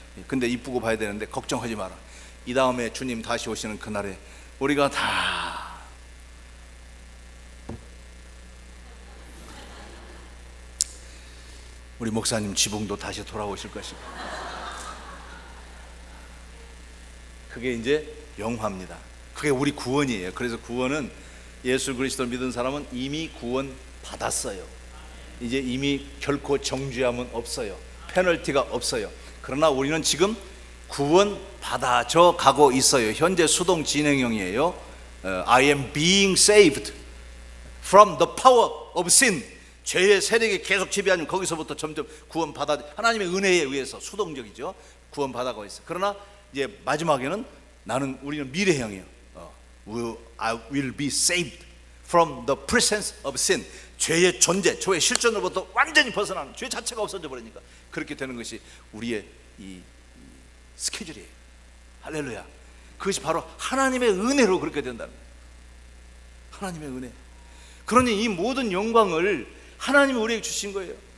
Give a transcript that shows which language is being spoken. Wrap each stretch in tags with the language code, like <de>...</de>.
<ko>근데 이쁘고 봐야 되는데 걱정하지 마라. 이 다음에 주님 다시 오시는 그날에 우리가 다 우리 목사님 지붕도 다시 돌아오실 것이고, 그게 이제 영화입니다. 그게 우리 구원이에요. 그래서 구원은 예수 그리스도를 믿은 사람은 이미 구원 받았어요. 이제 이미 결코 정죄함은 없어요. 페널티가 없어요. 그러나 우리는 지금 구원 받아져 가고 있어요. 현재 수동 진행형이에요.</ko> <en>I am being saved from the power of sin.</en> <ko>죄의 세력이 계속 지배하면 거기서부터 점점 구원 받아, 하나님의 은혜에 의해서 수동적이죠. 구원 받아가고 있어요. 그러나 이제 마지막에는 우리는 미래형이에요.</ko> <en>I will be saved from the presence of sin.</en> <ko>죄의 존재, 죄의 실존으로부터 완전히 벗어나는, 죄 자체가 없어져 버리니까 그렇게 되는 것이 우리의 이 스케줄이에요. 할렐루야. 그것이 바로 하나님의 은혜로 그렇게 된다는 거예요. 하나님의 은혜. 그러니 이 모든 영광을 하나님이 우리에게 주신 거예요.</ko>